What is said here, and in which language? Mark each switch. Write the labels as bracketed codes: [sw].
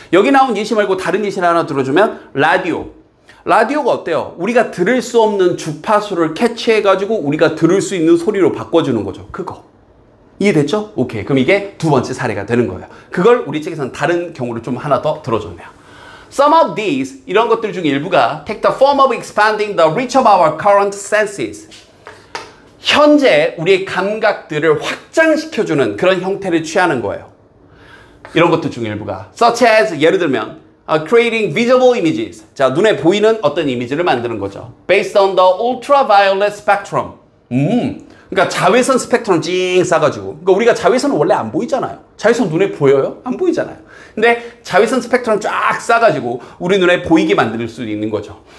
[ko] 여기 나온 예시 말고 다른 예시를 하나 들어주면 라디오가 어때요? 우리가 들을 수 없는 주파수를 캐치해가지고 우리가 들을 수 있는 소리로 바꿔주는 거죠. 그거. 이해됐죠? 오케이. 그럼 이게 두 번째 사례가 되는 거예요. 그걸 우리 책에서는 다른 경우를 좀 하나 더 들어줬네요. [en] Some of these, [ko] 이런 것들 중 일부가 [en] take the form of expanding the reach of our current senses. [ko] 현재 우리의 감각들을 확장시켜주는 그런 형태를 취하는 거예요. 이런 것들 중 일부가. [en] Such as, [ko] 예를 들면 [en] creating visible images. [ko] 자, 눈에 보이는 어떤 이미지를 만드는 거죠. [en] Based on the ultraviolet spectrum. [ko] 그러니까 자외선 스펙트럼 찡 싸가지고. 그러니까 우리가 자외선은 원래 안 보이잖아요. 자외선 눈에 보여요? 안 보이잖아요. 근데 자외선 스펙트럼 쫙 싸가지고 우리 눈에 보이게 만들 수 있는 거죠.